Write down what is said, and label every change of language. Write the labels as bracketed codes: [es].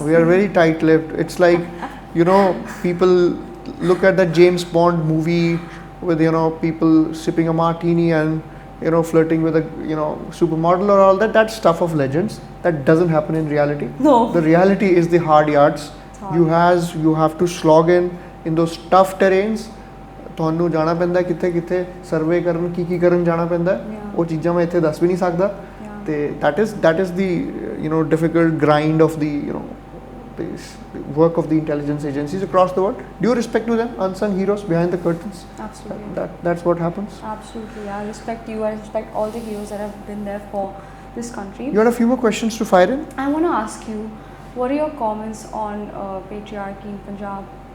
[en] We are very tight-lipped. It's like people look at that James Bond movie with people sipping a martini and flirting with a supermodel or all that. That's stuff of legends. That doesn't happen in reality. No. The reality is the hard yards. You have to slog in those tough terrains. [pa] ਤੁਹਾਨੂੰ ਜਾਣਾ ਪੈਂਦਾ ਕਿੱਥੇ survey ਕਰਨ ਕੀ ਕਰਨ ਜਾਣਾ ਪੈਂਦਾ ਉਹ ਚੀਜ਼ਾਂ ਮੈਂ ਇੱਥੇ ਦੱਸ ਵੀ ਨਹੀਂ ਸਕਦਾ ਤੇ [en] that is the difficult grind of the the work of the intelligence agencies across the world. Do you respect to them, unsung heroes behind the curtains? Absolutely. That's what happens. Absolutely. I respect you. I respect all the heroes that have been there for this country. You had a few more questions to fire in. I want to ask you, what are your comments on patriarchy in Punjab?